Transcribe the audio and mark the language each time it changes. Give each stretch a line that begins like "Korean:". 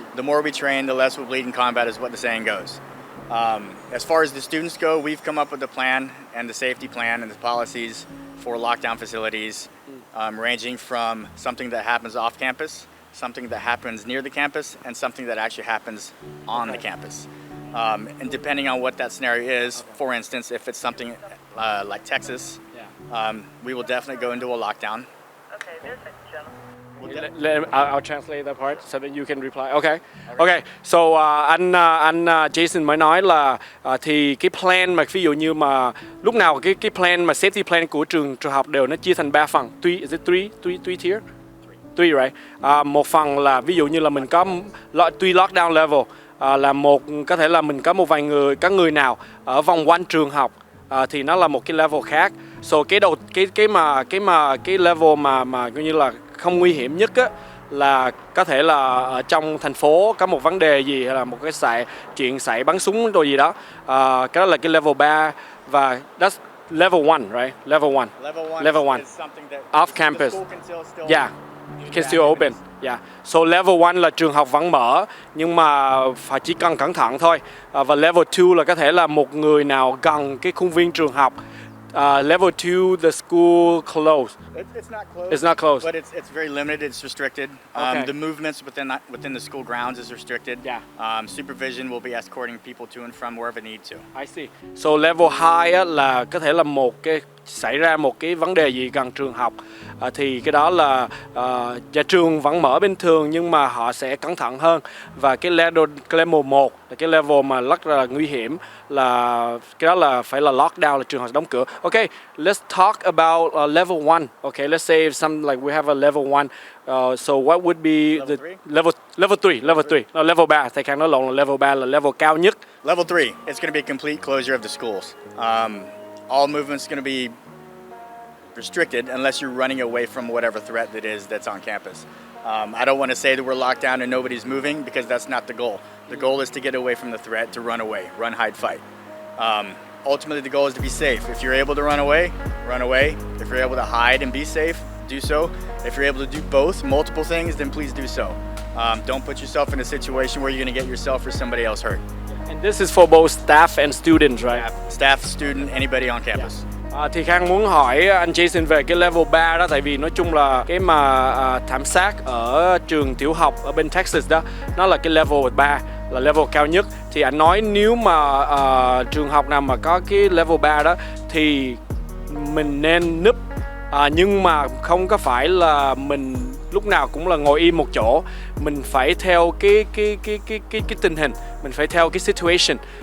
English: The more we train, the less we'll bleed in combat, is what the saying goes. As far as the students go, we've come up with a plan and the safety plan and the policies for lockdown facilities, ranging from something that happens off campus, something that happens near the campus, and something that actually happens on the campus. And depending on what that scenario is, for instance, if it's something like Texas, we will definitely go into a lockdown. Okay, this is gentlemen. I'll translate that part so that you can reply. Okay.
Vietnamese: So anh Jason mới nói là thì cái plan mà ví dụ như mà lúc nào cái plan mà safety plan của trường học đều nó chia thành 3 phần.
English: Is it three tier? Three, right?
Vietnamese: Một phần là ví dụ như là mình có lockdown level, là có thể là mình có một vài người nào ở vòng quanh trường học, thì nó là một cái level khác. So cái level mà coi như là không nguy hiểm nhất á, là có thể là ở trong thành phố có một vấn đề gì, hay là một cái chuyện xảy bắn súng rồi gì đó. Cái đó là cái level 3, và
English: that's level 1, right? Level 1 is something that off campus. The school can still It can still open. Yeah.
Vietnamese: So level 1 là trường học vẫn mở, nhưng mà phải chỉ cần cẩn thận thôi. Và level 2 là có thể là một người nào gần cái khuôn viên trường học.
English: Level 2, the school closed. It's not closed. But it's very limited. It's restricted. Okay. The movements within the school grounds is restricted. Yeah. Supervision will be escorting people to and from wherever need to. I see.
Vietnamese: So level 2 á, là có thể là một cái xảy ra một cái vấn đề gì gần trường học thì cái đó là nhà trường vẫn mở bình thường nhưng mà họ sẽ cẩn thận hơn, và cái level 1 là cái level mà rất là nguy hiểm, là cái đó là phải là lockdown, là trường học đóng cửa.
English: Okay, let's talk about level 1. Okay, let's say if some like we have a level 1. So what would be the level 3? No, level 3.
Vietnamese: Thầy Khang nói lộn, là level 3 là level cao nhất.
English: Level 3, it's going to be a complete closure of the schools. All movement's going to be restricted unless you're running away from whatever threat that is that's on campus. I don't want to say that we're locked down and nobody's moving, because that's not the goal. The goal is to get away from the threat, to run away, run, hide, fight. Ultimately, the goal is to be safe. If you're able to run away, run away. If you're able to hide and be safe, do so. If you're able to do both, multiple things, then please do so. Don't put yourself in a situation where you're going to get yourself or somebody else hurt. And this is for both staff and students, right? Staff, student, anybody on campus.
Vietnamese: Thì Khang muốn hỏi anh Jason về cái level 3 đó, tại vì nói chung là cái mà thảm sát ở trường tiểu học ở bên Texas đó, nó là cái level 3, là level cao nhất. Thì anh nói nếu mà trường học nào mà có cái level 3 đó thì mình nên núp, nhưng mà không có phải là mình lúc nào cũng là ngồi im một chỗ, mình phải theo cái tình hình, mình phải theo cái situation.